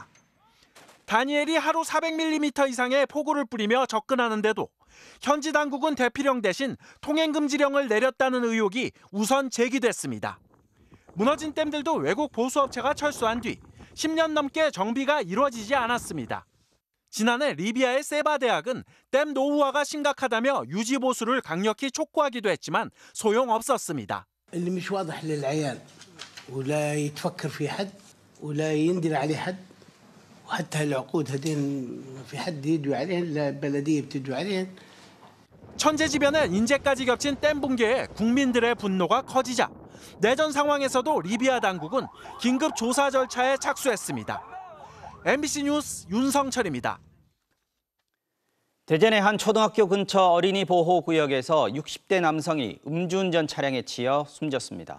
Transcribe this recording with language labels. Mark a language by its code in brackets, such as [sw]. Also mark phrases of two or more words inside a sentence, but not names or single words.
[ko] 다니엘이 하루 400mm 이상의 폭우를 뿌리며 접근하는데도 현지 당국은 대피령 대신 통행금지령을 내렸다는 의혹이 우선 제기됐습니다. 무너진 댐들도 외국 보수업체가 철수한 뒤 10년 넘게 정비가 이루어지지 않았습니다. 지난해 리비아의 세바 대학은 댐 노후화가 심각하다며 유지 보수를 강력히 촉구하기도 했지만 소용없었습니다. [ar] اللي مش واضح للعيان ولا يتفكر في حد ولا يندل عليه حد وحتى العقود هذين في حد يدوي عليهن لا البلديه بتدوي عليهن. [ko] 천재지변에 인재까지 겹친 댐 붕괴에 국민들의 분노가 커지자 내전 상황에서도 리비아 당국은 긴급 조사 절차에 착수했습니다. MBC 뉴스 윤성철입니다. 대전의 한 초등학교 근처 어린이 보호구역에서 60대 남성이 음주운전 차량에 치여 숨졌습니다.